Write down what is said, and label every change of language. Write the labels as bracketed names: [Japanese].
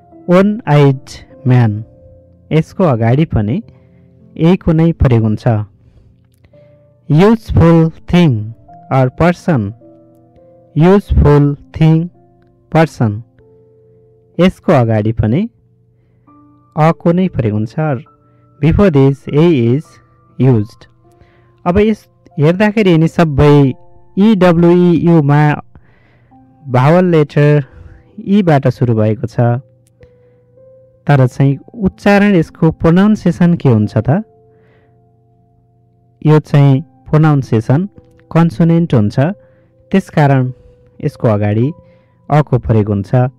[Nepali] One eyed man. यसको अगाडि पनि यहीको नै प्रयोग हुन्छ। [English] Useful thing or person, useful thing person. [Nepali] यसको अगाडि पनि अको नै प्रयोग हुन्छ। [English] Before this A is used। [Nepali] अब यस हेर्दाखेरि यिनी सबै EWEU मा भावल लेटर बाट सुरु भएको छ, तर चाहिँ उच्चारण यसको प्रोनाउन्सिएसन के हुन्छ त? यो चाहिँ प्रोनाउन्सिएसन कन्सोनेन्ट हुन्छ, त्यसकारण यसको अगाडि अको प्रयोग हुन्छ।